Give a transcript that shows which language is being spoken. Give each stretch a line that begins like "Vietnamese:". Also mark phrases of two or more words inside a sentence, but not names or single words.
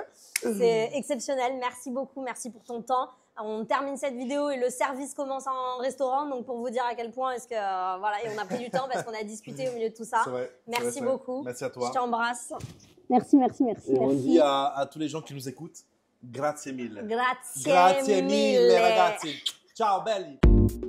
French: C'est exceptionnel. Merci beaucoup. Merci pour ton temps. On termine cette vidéo et le service commence en restaurant. Donc pour vous dire à quel point est-ce que voilà, et on a pris du temps parce qu'on a discuté au milieu de tout ça. C'est vrai, Merci c'est vrai. beaucoup. Merci à toi. Je t'embrasse. Merci. Et on dit à tous les gens qui nous écoutent,
Italian: grazie mille. Grazie Grazie mille mille. ragazzi. Ciao belli.